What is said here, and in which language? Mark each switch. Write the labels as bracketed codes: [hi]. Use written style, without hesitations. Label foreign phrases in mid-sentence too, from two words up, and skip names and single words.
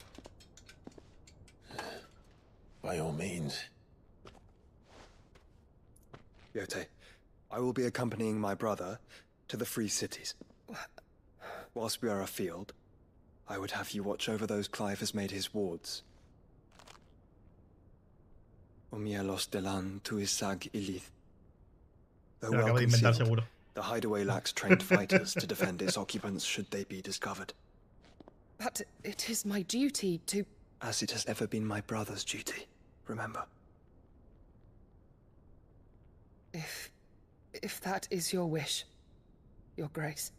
[en] By all means. Yote, I will be accompanying my brother to the Free Cities. Whilst we are afield, I would have you watch over those Clive has made his wards. Omielos delan tu isag ilith. Though [es] Se lo [en] well [es] acabo de inventar, [en] concealed, [es] seguro. [en] the hideaway lacks trained fighters to defend its occupants should they be discovered. But it is my duty to... As it has ever been my brother's duty, remember. If that is your wish, Your Grace.